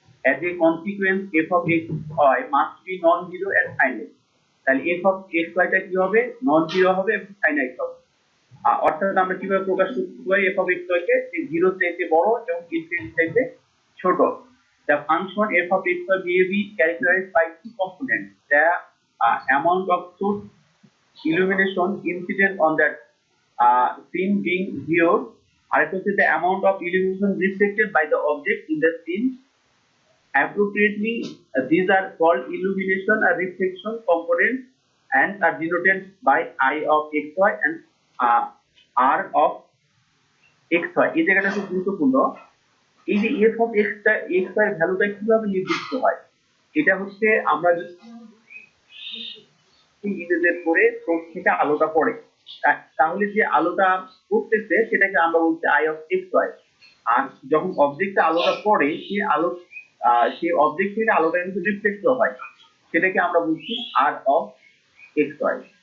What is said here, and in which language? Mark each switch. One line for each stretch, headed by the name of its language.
English: as a consequence f of x y must be non zero and finite।
Bangla: তাহলে f of x y টা কি হবে, non zero হবে এবং finite হবে। অর্থাৎ আমরা কিভাবে প্রকাশ করতে পারি f of x y কে, যে 0 চাইতে বড় এবং ইনফিনিটি চাইতে ছোট।
English: the function f of x y may be characterized by two components: the amount of source illumination incident on that scene being viewed,
Bangla: আরেকটা হচ্ছে
English: the amount of illumination reflected by the object in the scene. Appropriately, these are called illumination or reflection components and are denoted by I of xy and R of xy।
Bangla: এই জায়গাটা খুব গুরুত্বপূর্ণ। এই যে f of x y এর ভ্যালুটা কিভাবে নির্দিষ্ট হয়, এটা হচ্ছে আমরা ইমেজের পরে সোর্স থেকে আলোটা পড়ে, তাহলে যে আলোটা পড়তেছে সেটাকে আমরা বলছি আই অফ এক্স ওয়াই। আর যখন অবজেক্টে আলোটা পড়ে সেই অবজেক্ট থেকে আলোটা কিন্তু রিফ্লেক্ট হয়, সেটাকে আমরা বলছি আর অফ এক্স ওয়াই।